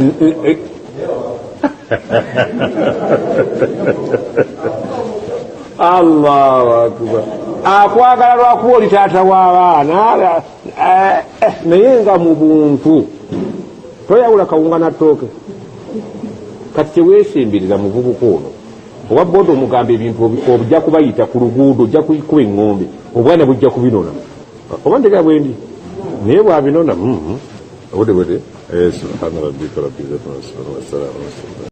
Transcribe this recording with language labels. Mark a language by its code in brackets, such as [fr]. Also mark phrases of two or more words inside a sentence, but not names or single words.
[ar] الله أكبر [lg] akwagala lwakuba oli taata w'abaana naye nga mu buntu toyawula kawunga natooke kati teweesemberiza muvubuka ono oba boda omugamba ebintu ojja kubayita ku luguudo ojja kuba eŋŋombe obwana bujja kubinona oba ntegera bwendi naye bwabinona obudde bwete [ar] سبحان ربك رب العزة عما يصفون وسلام